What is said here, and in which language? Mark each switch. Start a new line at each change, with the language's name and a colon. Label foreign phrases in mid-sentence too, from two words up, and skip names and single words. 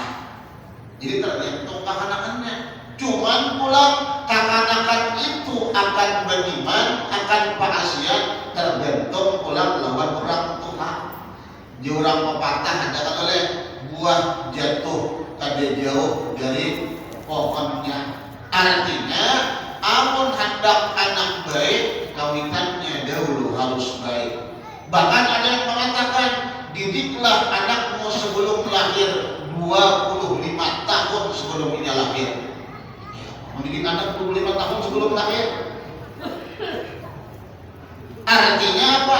Banjar: Jadi tergantung kehanakannya. Cuman pulang kehanakan itu akan beriman, akan paasian, tergantung pulang lawan orang tua. Di orang pepatah ada oleh buah jatuh kada jauh dari pohonnya. Artinya, amun hendak anak baik, kawitannya dahulu harus baik.
Indonesian: Bahkan ada yang mengatakan, didiklah anakmu sebelum lahir 25 tahun sebelum dia lahir. Mendidik anak 25 tahun sebelum lahir. Artinya apa?